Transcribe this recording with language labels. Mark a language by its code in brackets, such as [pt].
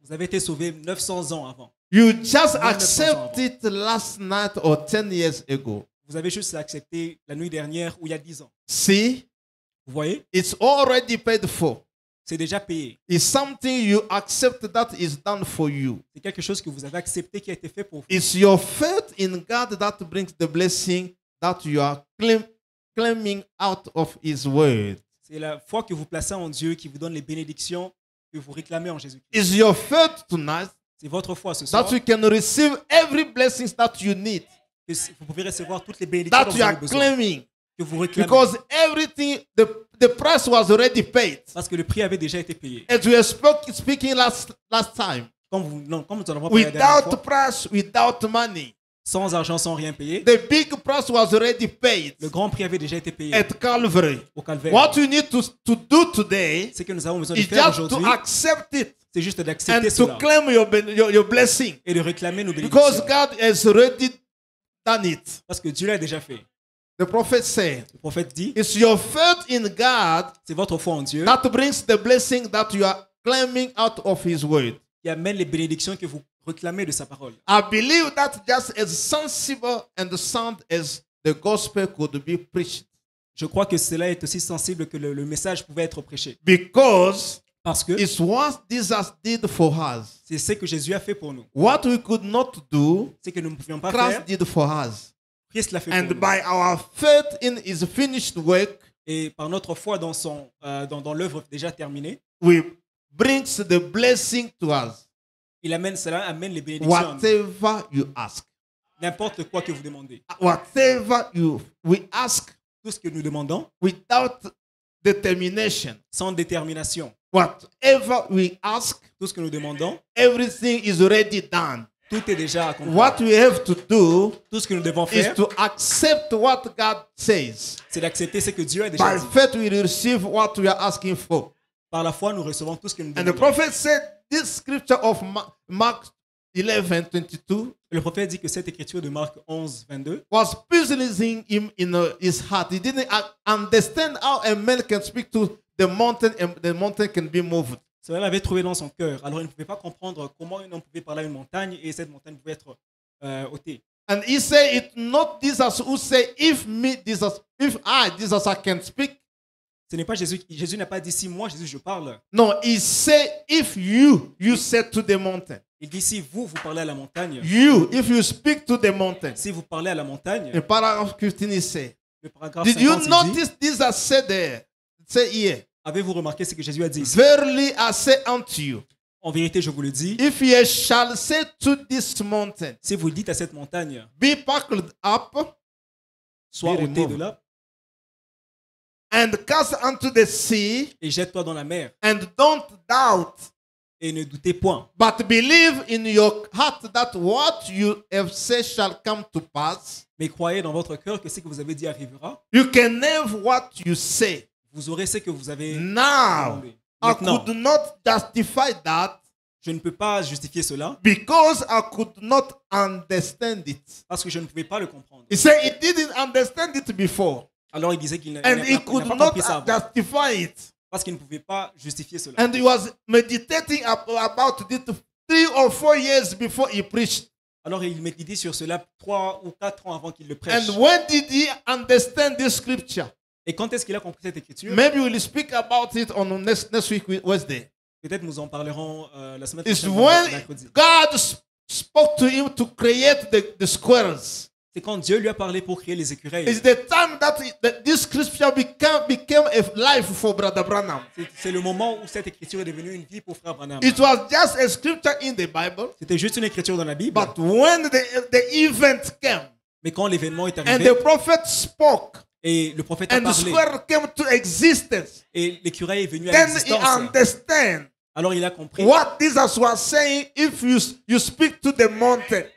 [fr] Vous avez été sauvé 900 ans avant. [en] You just [fr] 1900 ans [en] accepted it last night or 10 years ago. [fr] Vous avez juste accepté la nuit dernière ou il y a 10 ans. [en] See, [fr] Vous voyez, [en] it's already paid for. [fr] c'est déjà payé. [en] It's something you accept that is done for you. [fr] C'est quelque chose que vous avez accepté qui a été fait pour vous. [en] It's your faith in God that brings the blessing that you are claiming out of His word. [fr] C'est la foi que vous placez en Dieu qui vous donne les bénédictions que vous réclamez en Jésus-Christ. [en] It's your faith tonight [fr] C'est votre foi ce soir [en] that you can receive every blessing that you need, [fr] que vous pouvez recevoir toutes les bénédictions [en] that [fr] dont [en] you [fr] vous avez [en] are [fr] besoin, [en] claiming, [fr] que vous réclamez. [en] because everything, the price was already paid. [fr] Parce que le prix avait déjà été payé. [en] As we were speaking last time, [fr] Comme nous en avons parlé la dernière [en] without [fr] fois, [en] price, without money, [fr] sans argent, sans rien payer, [en] the big price was already paid [fr] le grand prix avait déjà été payé [en] at Calvary. [fr] au calvaire. [en] What you need to do today [fr] Ce que nous avons besoin de [en] is [fr] faire [en] just to [fr] aujourd'hui, [en] accept it [fr] c'est juste [en] and [fr] d'accepter [en] to [fr] cela [en] claim your blessing, [fr] et de réclamer nos [en] because [fr] bénédictions. [en] God has already done it. [fr] Parce que Dieu l'a déjà fait. [en] The prophet said, [fr] Le prophète dit, [en] it's your faith in God [fr] c'est votre foi en Dieu [en] that brings the blessing that you are claiming out of His word. [fr] qui amène les bénédictions que vous réclamez de sa parole. [en] I believe that just as sensible and sound as the gospel could be preached, [fr] Je crois que cela est aussi sensible que le message pouvait être prêché. [en] because [fr] Parce que [en] it's what Jesus did for us. [fr] c'est ce que Jésus a fait pour nous. [en] What we could not do, [fr] C'est que nous ne pouvions pas [en] Christ [fr] faire, [en] did for us. [fr] Christ l'a fait [en] And [fr] pour nous. [en] by our faith in His finished work, [fr] Et par notre foi dans l'œuvre déjà terminée, [en] we brings the blessing to us. [fr] il amène cela, amène les bénédictions à nous. [en] Whatever you ask, [fr] N'importe quoi que vous demandez. [en] whatever we ask [fr] Tout ce que nous demandons, [en] without determination, [fr] sans détermination. [en] whatever we ask, [fr] Tout ce que nous demandons, [en] everything is already done. [fr] tout est déjà accompli. [en] What we have to do [fr] Tout ce que nous devons [en] is [fr] faire, [en] to accept what God says. [fr] c'est d'accepter ce que Dieu a déjà [en] By [fr] dit. [en] faith, we receive what we are asking for. [fr] Par la foi, nous recevons tout ce que nous [en] And the [fr] demandons. [en] prophet said, this scripture of Mark 11:22, [fr] Le prophète dit que cette écriture de Marc 11, 22 [en] was puzzling him in his heart. He didn't understand how a man can speak to the mountain and the mountain can be moved. [fr] cela l'avait trouvé dans son cœur. Alors il ne pouvait pas comprendre comment un homme pouvait parler à une montagne et cette montagne pouvait être ôtée. [en] And he said, "It's not Jesus who say, if Jesus, I can speak." [fr] Ce n'est pas Jésus. Jésus n'a pas dit si moi, Jésus, je parle. [en] No, he said, if you said to the mountain. [fr] Il dit si vous parlez à la montagne. [en] If you speak to the mountain. [fr] Si vous parlez à la montagne. [en] In paragraph 15, he said, [fr] Le paragraphe [en] did [fr] 50, [en] you [fr] il dit, [en] notice Jesus said there? Say here. [fr] avez-vous remarqué ce que Jésus a dit ici? [en] Verily I say unto you, [fr] En vérité, je vous le dis, [en] if ye shall say to this mountain, [fr] si vous dites à cette montagne, [en] be packed up [fr] sois [en] Be [fr] ôté de [en] removed. [fr] là [en] and cast unto the sea, [fr] et jette-toi dans la mer [en] and don't doubt, [fr] et ne doutez point, [en] but believe in your heart that what you have said shall come to pass. [fr] mais croyez dans votre cœur que ce que vous avez dit arrivera. [en] You can have what you say. [fr] Vous aurez ce que vous avez [en] Now, [fr] demandé. [en] I [fr] Maintenant, [en] could not justify that [fr] je ne peux pas justifier cela [en] because I could not understand it. [fr] parce que je ne pouvais pas le comprendre. [en] He said he didn't understand it before, [fr] Alors il disait qu'il n'a [en] and he [fr] n'a [en] could [fr] pas [en] not [fr] compris ça avant, [en] justify it. [fr] parce qu'il ne pouvait pas justifier cela. [en] And he was meditating about it 3 or 4 years before he preached. [fr] Alors il méditait sur cela 3 ou 4 ans avant qu'il le prêche. [en] And when did he understand this scripture? [fr] Et quand est-ce qu'il a compris cette écriture? [en] Maybe we'll speak about it on next week, Wednesday. [fr] Peut-être nous en parlerons la semaine [en] It's [fr] prochaine, [en] when [fr] mercredi. [en] God spoke to him to create the squirrels. [fr] C'est quand Dieu lui a parlé pour créer les écureuils. [en] It's the time that this scripture became a life for Brother Branham. [fr] C'est le moment où cette écriture est devenue une vie pour Frère Branham. [en] It was just a scripture in the Bible, [fr] C'était juste une écriture dans la Bible. [en] but when the event came [fr] Mais quand l'événement est [en] and [fr] arrivé [en] the prophet spoke [fr] et le prophète a [en] and the [fr] parlé [en] squirrel came to existence, [fr] et l'écureuil est venu à [en] then he [fr] l'existence, [en] understand [fr] alors il a compris. [en] what Jesus was saying. If you speak to the mountain,